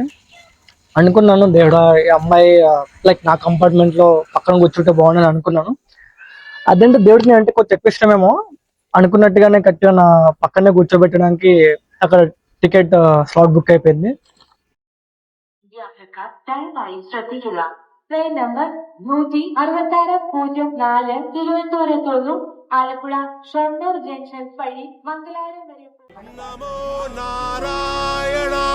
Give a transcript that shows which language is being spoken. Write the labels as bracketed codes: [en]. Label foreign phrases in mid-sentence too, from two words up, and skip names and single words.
[te] అనుకున్నాను దేవుడా ఈ అమ్మాయి లైక్ నా కంపార్ట్మెంట్ లో పక్కన కూర్చుంటే బాగుందని అనుకున్నాను. అదేంటే దేవుడికి అంటే కొంచెం ఎక్కువ ఇష్టమేమో అనుకున్నట్టుగానే కరెక్ట్గా నా పక్కనే కూర్చోబెట్టడానికి అక్కడ [en] ticket slot book [te] అయిపోయింది. [ml] യാത്രക്കാർ ദയവായി ശ്രദ്ധിക്കുക. ട്രെയിൻ നമ്പർ 16604 തിരുവനന്തപുരത്തുനിന്നും ആലപ്പുഴ ഷൊർണൂർ ജംഗ്ഷൻ വഴി മംഗലാപുരം വരെ [sa] നമോ നാരായണ